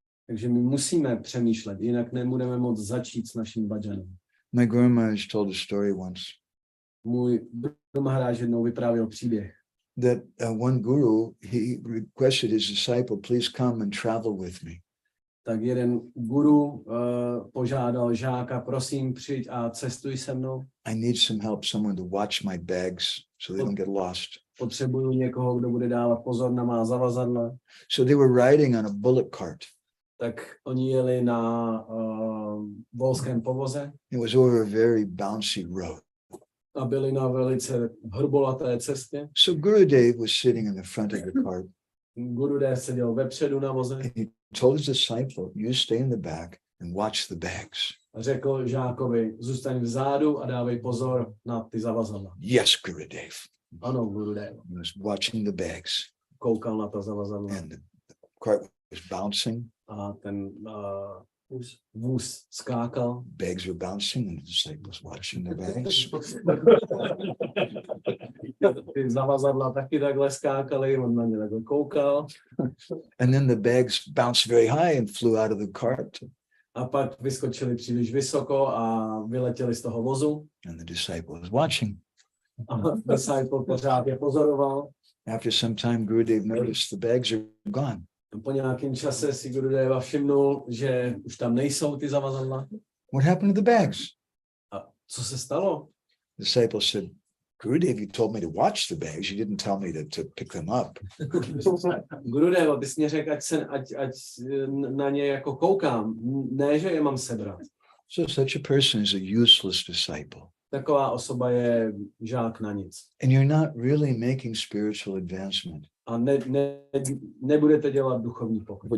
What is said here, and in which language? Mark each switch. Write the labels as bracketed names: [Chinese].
[Czech] Takže my musíme přemýšlet, jinak nebudeme moct začít s naším bhajanem. [English] My Guru Maharaj told a story once [Czech] Můj Guru Maharaj jednou vyprávěl příběh, [English] that one guru, he requested his disciple, please come and travel with me. [Czech] tak jeden guru požádal žáka, prosím, přijď a cestuj se mnou. [English] I need some help, someone to watch my bags so they don't get lost. [Czech] Potřebuju někoho, kdo bude dávat pozor na má zavazadla. [English] So they were riding on a bullock cart. [Czech] Tak oni jeli na volském povoze [English] It was over a very bouncy road. [Czech] a byli na velice hrbolaté cestě. [English] So Gurudev was sitting in the front of the cart. [Czech] Gurudev seděl vepředu na voze [English] And he told his disciple, you stay in the back and watch the bags. [Czech] a řekl žákovi, zůstaň vzadu a dávej pozor na ty zavazadla. [English] Yes, Gurudev. [Czech] Ano, Gurudev. [English] He was watching the bags [Czech] Koukal na ta zavazadla [English] and the cart was bouncing. [Czech] a ten vůz skákal. [English] Bags were bouncing and the disciple was watching the bags. [Czech] Ty zavazadla taky takhle skákaly, on na ně takhle koukal. [English] And then the bags bounced very high and flew out of the cart. [Czech] A pak vyskočili příliš vysoko a vyletěli z toho vozu. [English] And the disciple was watching. [Czech] A disciple pořád je pozoroval. [English] After some time, Gurudev noticed the bags are gone. [Czech] Po nějakém čase si Gurudeva všimnul, že už tam nejsou ty zavazadla. [English] What happened to the bags? [Czech] A co se stalo? [English] The disciple said, Gurudev, you told me to watch the bags. You didn't tell me to pick them up. [Czech] Gurudeva, ty jsi mě řekl, ať na ně jako koukám, ne, že je mám sebrat. [English] So such a person is a useless disciple. [Czech] Taková osoba je žák na nic. [English] And you're not really making spiritual advancement. [Czech] A nebudete dělat duchovní pokrok.